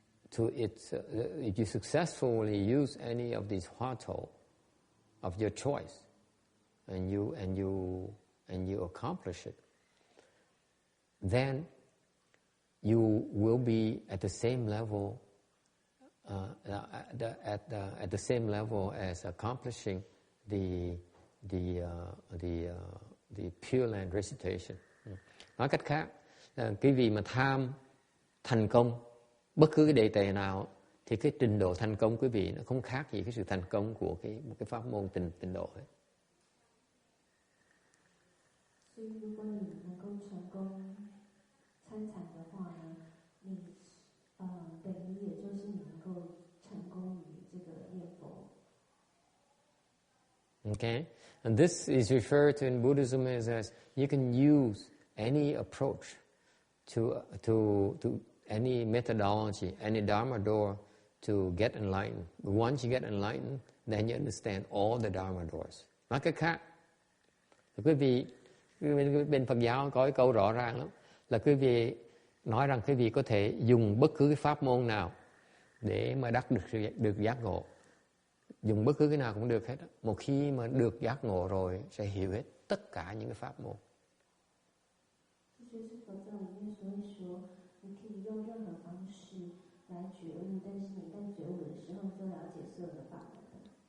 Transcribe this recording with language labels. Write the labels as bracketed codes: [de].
[en] if you successfully use any of these Hoa Thổ of your choice, and you accomplish it, then you will be at the same level, at the same level as accomplishing the Pureland recitation. [vi] Nói cách khác, quý vị mà tham thành công bất cứ cái đề tài nào thì cái trình độ thành công quý vị nó không khác gì cái sự thành công của một cái pháp môn tịnh độ ấy. [zh] 所以如果你能够成功参禅的话呢，你等于也就是你能够成功于这个念佛。 [en] Okay, and this is referred to in Buddhism as you can use any approach to any methodology, any Dharma door to get enlightened. But once you get enlightened, then you understand all the Dharma doors. [vi] Nói cách khác, quý vị bên Phật giáo có cái câu rõ ràng lắm, là quý vị nói rằng quý vị có thể dùng bất cứ cái pháp môn nào để mà đắc được giác ngộ. Dùng bất cứ cái nào cũng được hết. Một khi mà được giác ngộ rồi sẽ hiểu hết tất cả những cái pháp môn. [zh] 这就是佛教里面所以说，你可以用任何方式来觉悟，但是你在觉悟的时候就了解所有的法门。